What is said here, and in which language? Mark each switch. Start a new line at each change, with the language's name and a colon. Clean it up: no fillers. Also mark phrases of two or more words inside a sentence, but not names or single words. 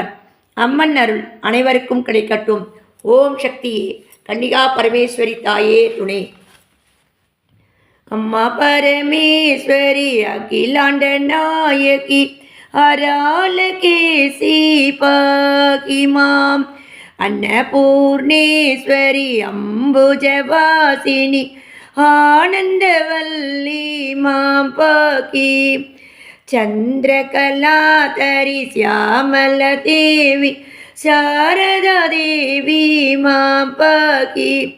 Tamil: அம்மன் அருள் அனைவருக்கும் கிடைக்கட்டும். ஓம் சக்தியே, கன்னிகா பரமேஸ்வரி தாயே துணை. அம்மா பரமேஸ்வரி அகிலாண்ட நாயகி அராலகேசி பாகிமாம்
Sanskrit: अन्नपूर्णेश्वरी अम्बुजवासिनी आनन्दवल्ली मां पाकी चन्द्रकलाधरी श्यामलदेवी शारदादेवी मां पाकी